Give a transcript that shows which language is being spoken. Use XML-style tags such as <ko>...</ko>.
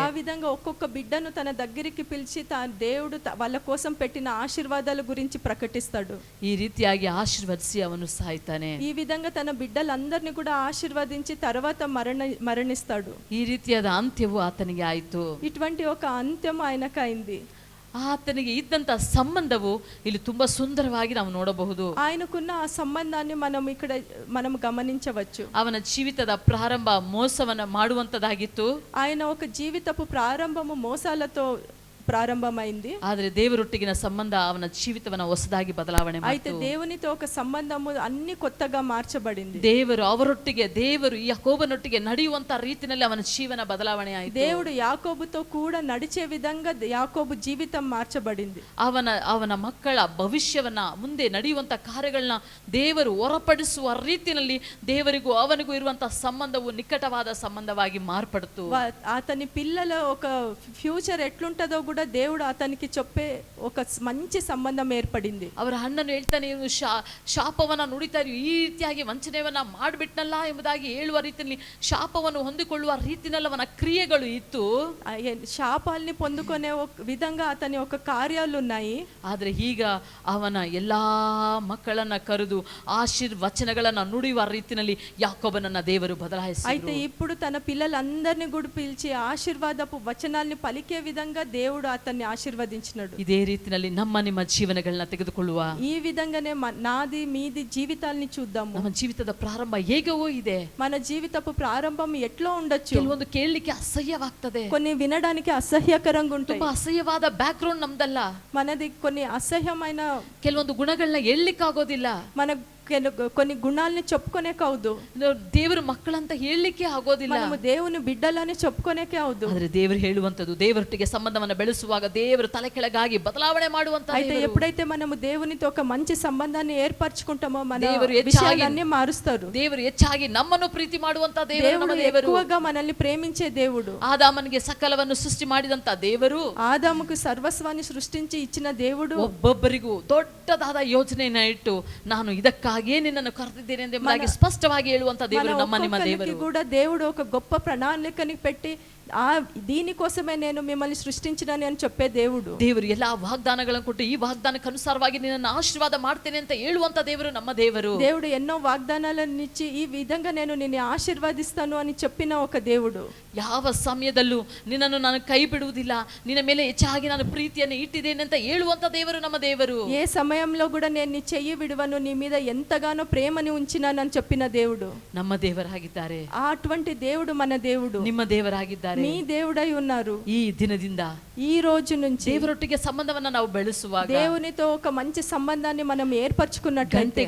<te>ఆ విధంగా ఒక్కొక్క బిడ్డను తన దగ్గరికి పిలిచి దేవుడు వాళ్ళ కోసం పెట్టిన ఆశీర్వాదాల గురించి ప్రకటిస్తాడు.</te> <kn>ಈ ರೀತಿಯಾಗಿ ಆಶೀರ್ವದಿಸಿ ಅವನು ಸಾಯ್ತಾನೆ.</kn> <te>ఈ విధంగా తన బిడ్డలందరినీ కూడా ఆశీర్వదించి తర్వాత మరణిస్తాడు.</te> <kn>ಈ ರೀತಿಯಾದ ಅಂತ್ಯವು ಆತನಿಗೆ ಆಯಿತು.</kn> <te>ఇటువంటి ఒక అంత్యం ఆయనకైంది.</te> <kn>ಆತನಿಗೆ ಇದ್ದಂತ ಸಂಬಂಧವು ಇಲ್ಲಿ ತುಂಬಾ ಸುಂದರವಾಗಿ ನಾವು ನೋಡಬಹುದು.</kn> <te>ఆయనకున్న ఆ సంబంధాన్ని మనం గమనించవచ్చు.</te> <kn>ಅವನ ಜೀವಿತದ ಪ್ರಾರಂಭ ಮೋಸವನ್ನ ಮಾಡುವಂತದಾಗಿತ್ತು.</kn> <te>ఆయన ఒక జీవితపు ప్రారంభము మోసాలతో ప్రారంభమైంది.</te> <kn>ಆದರೆ ದೇವರೊಟ್ಟಿಗಿನ ಸಂಬಂಧ ಅವನ ಜೀವಿತವನ್ನ ಹೊಸದಾಗಿ ಬದಲಾವಣೆ</kn> <te>అయితే దేవునితో ఒక సంబంధము అన్ని కొత్తగా మార్చబడింది.</te> <kn>ದೇವರು ಯಾಕೋಬನೊಟ್ಟಿಗೆ ನಡೆಯುವಂತ ರೀತಿಯಲ್ಲಿ ಅವನ ಜೀವನ ಬದಲಾವಣೆ ಆಯಿತು.</kn> <te>దేవుడు యాకోబుతో కూడా నడిచే విధంగా యాకోబు జీవితం మార్చబడింది.</te> <kn>ಅವನ ಮಕ್ಕಳ ಭವಿಷ್ಯವನ್ನ, ಮುಂದೆ ನಡೆಯುವಂತ ಕಾರ್ಯಗಳನ್ನ ದೇವರು ಹೊರಪಡಿಸುವ ರೀತಿಯಲ್ಲಿ ದೇವರಿಗೂ ಅವನಿಗೂ ಇರುವಂತಹ ಸಂಬಂಧವು ನಿಕಟವಾದ ಸಂಬಂಧವಾಗಿ ಮಾರ್ಪಡ್ತು.</kn> <te>అతని పిల్లల ఒక ఫ్యూచర్ ఎట్లుంటదో కూడా దేవుడు అతనికి చెప్పే ఒక మంచి సంబంధం ఏర్పడింది.</te> <kn>ಅವರ ಅಣ್ಣನು ಹೇಳ್ತಾನೆ, ಇವನು ಶಾಪವನ್ನ ನುಡಿತಾ ಇರು, ಈ ರೀತಿಯಾಗಿ ವಂಚನೆಯನ್ನ ಮಾಡಿಬಿಟ್ನಲ್ಲ ಎಂಬುದಾಗಿ ಹೇಳುವ ರೀತಿಯಲ್ಲಿ ಶಾಪವನ್ನು ಹೊಂದಿಕೊಳ್ಳುವ ರೀತಿಯಲ್ಲಿ ಅವನ ಕ್ರಿಯೆಗಳು ಇತ್ತು.</kn> <te>శాపాల్ని పొందుకునే విధంగా అతని ఒక కార్యాలు ఉన్నాయి.</te> <kn>ಆದ್ರೆ ಈಗ ಅವನ ಎಲ್ಲಾ ಮಕ್ಕಳನ್ನ ಕರೆದು ಆಶೀರ್ವಚನಗಳನ್ನ ನುಡಿಯುವ ರೀತಿಯಲ್ಲಿ ಯಾಕೋಬನನ್ನ ದೇವರು ಬದಲಾಯಿಸಿದರು.</kn> <te>అయితే ఇప్పుడు తన పిల్లలందరినీ కూడా పిలిచి ఆశీర్వాదపు వచనాల్ని పలికే విధంగా దేవుడు అతన్ని ఆశీర్వదించినాడు.</te> <kn>ಇದೇ ರೀತಿಯಲ್ಲಿ ನಿಮ್ಮ ಜೀವನಗಳನ್ನ ತೆಗೆದುಕೊಳ್ಳುವ</kn> <te>ఈ విధంగానే నాది మీది జీవితాల్ని చూద్దాము.</te> <kn>ನಮ್ಮ ಜೀವಿತದ ಪ್ರಾರಂಭ ಹೇಗವೋ ಇದೆ.</kn> <te>మన జీవితపు ప్రారంభం ఎట్లా ఉండొచ్చు.</te> <kn>ಕೆಲವೊಂದು ಕೇಳಲಿಕ್ಕೆ ಅಸಹ್ಯವಾಗ್ತದೆ,</kn> <te>కొన్ని వినడానికి అసహ్యకరంగా ఉంటాయి.</te> <kn>ತುಂಬಾ ಅಸಹ್ಯವಾದ ಬ್ಯಾಕ್ ಗ್ರೌಂಡ್ ನಮ್ದಲ್ಲ.</kn> <te>మనది కొన్ని అసహ్యమైన</te> <kn>ಕೆಲವೊಂದು ಗುಣಗಳನ್ನ ಹೇಳಲಿಕ್ಕಾಗೋದಿಲ್ಲ.</kn> <te>మన కొన్ని గుణాలని చెప్పుకోనేకే అవదు.</te> <kn>ದೇವರ ಮಕ್ಕಳಂತ ಹೇಳಲಿಕ್ಕೆ ಆಗೋದಿಲ್ಲ.</kn> <te>మనము దేవుని బిడ్డలని చెప్పుకోనేకే అవదు.</te> <kn>ಆದರೆ ದೇವರು ಹೇಳುವಂತದ್ದು, ದೇವರೊಟ್ಟಿಗೆ ಸಂಬಂಧವನ್ನು ಬೆಳೆಸುವಾಗ ದೇವರು ತಲೆ ಕೆಳಗಾಗಿ ಬದಲಾವಣೆ ಮಾಡುವಂತ.</kn> <te>అయితే ఎప్పుడైతే మనము దేవునితో ఒక మంచి సంబంధాన్ని ఏర్పరచుకుంటామో మన</te> <kn>ದೇವರು</kn> <te>విషయాలన్నీ మారుస్తారు.</te> <kn>ದೇವರು ಹೆಚ್ಚಾಗಿ ನಮ್ಮನ್ನು ಪ್ರೀತಿ ಮಾಡುವಂತ ದೇವರು ನಮ್ಮ ದೇವರು.</kn> <te>ఎక్కువగా మనల్ని ప్రేమించే దేవుడు.</te> <kn>ಆದಾಮನಿಗೆ ಸಕಲವನ್ನು ಸೃಷ್ಟಿ ಮಾಡಿದಂತ ದೇವರು,</kn> <te>ఆదాముకు సర్వస్వాన్ని సృష్టించి ఇచ్చిన దేవుడు,</te> <kn>ಒಬ್ಬೊಬ್ಬರಿಗೂ ದೊಡ್ಡದಾದ ಯೋಜನೆಯನ್ನ ಇಟ್ಟು ನಾನು ಇದಕ್ಕಾಗಿ ನಿನ್ನನ್ನು ಕರೆದಿದ್ದೇನೆ ಎಂಬುದಾಗಿ ಸ್ಪಷ್ಟವಾಗಿ ಹೇಳುವಂತ ದೇವರು ನಮ್ಮ ನಿಮ್ಮ ದೇವರು.</kn> <te>కూడా దేవుడు ఒక గొప్ప ప్రణాళికని పెట్టి దీనికోసమే నేను మిమ్మల్ని సృష్టించినాను అని చెప్పే దేవుడు.</te> <kn>ದೇವರು ಎಲ್ಲಾ ವಾಗ್ದಾನಗಳನ್ನು ಕೊಟ್ಟು ಈ ವಾಗ್ದಾನಕ್ಕೆ ಅನುಸಾರವಾಗಿ ನಿನ್ನನ್ನು ಆಶೀರ್ವಾದ ಮಾಡ್ತೇನೆ ಅಂತ ಹೇಳುವಂತ ದೇವರು ನಮ್ಮ ದೇವರು.</kn> <te>దేవుడు ఎన్నో వాగ్దానాలను ఇచ్చి ఈ విధంగా నేను నిన్ను ఆశీర్వదిస్తాను అని చెప్పిన ఒక దేవుడు.</te> <kn>ಯಾವ ಸಮಯದಲ್ಲೂ ನಿನ್ನನ್ನು ನಾನು ಕೈ ಬಿಡುವುದಿಲ್ಲ, ನಿನ್ನ ಮೇಲೆ ಹೆಚ್ಚಾಗಿ ನಾನು ಪ್ರೀತಿಯನ್ನು ಇಟ್ಟಿದ್ದೇನೆ ಅಂತ ಹೇಳುವಂತ ದೇವರು ನಮ್ಮ ದೇವರು.</kn> <te>ఏ సమయంలో కూడా నేను నీ చెయ్యి విడువను, నీ మీద ఎంతగానో ప్రేమని ఉంచినానని చెప్పిన దేవుడు</te> <kn>ನಮ್ಮ ದೇವರಾಗಿದ್ದಾರೆ.</kn> <te>అటువంటి దేవుడు మన దేవుడు,</te> <kn>ನಿಮ್ಮ ದೇವರಾಗಿದ್ದಾರೆ,</kn> <te>మీ దేవుడై ఉన్నారు.</te> <kn>ಈ ದಿನದಿಂದ,</kn> <te>ఈ రోజు నుంచి</te> <kn>ದೇವರೊಟ್ಟಿಗೆ ಸಂಬಂಧವನ್ನ ನಾವು ಬೆಳೆಸುವಾಗ,</kn> <te>దేవునితో ఒక మంచి సంబంధాన్ని మనం ఏర్పరచుకున్నట్లయితే</te>